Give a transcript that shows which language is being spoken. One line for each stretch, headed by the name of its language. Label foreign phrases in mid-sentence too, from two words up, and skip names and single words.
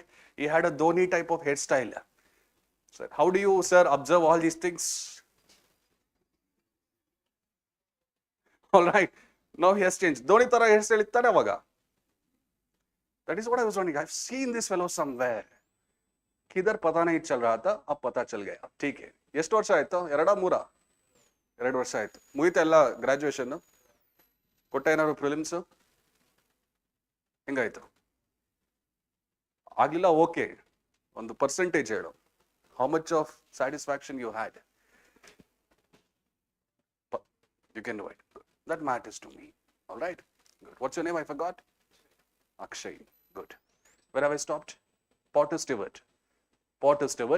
English: He had a Dhoni type of hairstyle. Sir, how do you, sir, observe all these things? All right. Now he has changed.
Kannada: Dhoni tara hairstyle ittane avaga.
English: That is what I was wondering. I've seen this fellow somewhere.
Hindi: किधर पता नहीं चल रहा था, अब पता चल गया. ठीक है.
Kannada: ಎಷ್ಟು ವರ್ಷ ಆಯ್ತು? ಎರಡ ಮೂರ? 2 ವರ್ಷ ಆಯ್ತು. ಮುಗಿತಾ ಎಲ್ಲ ಗ್ರಾಜುಯೇಷನ್? ಕೊಟ್ಟ ಏನಾದ್ರು ಪ್ರಿಲಿಮ್ಸ್? ಹೆಂಗಾಯ್ತು? ಆಗ್ಲಿಲ್ಲ, ಓಕೆ. ಒಂದು ಪರ್ಸೆಂಟೇಜ್ ಹೇಳು.
English: How much of satisfaction you had? You can do it. That matters to me. All right. Good. What's your name? I forgot. Akshay. Good. Where have I stopped? Potter Stewart. Potter Stewart.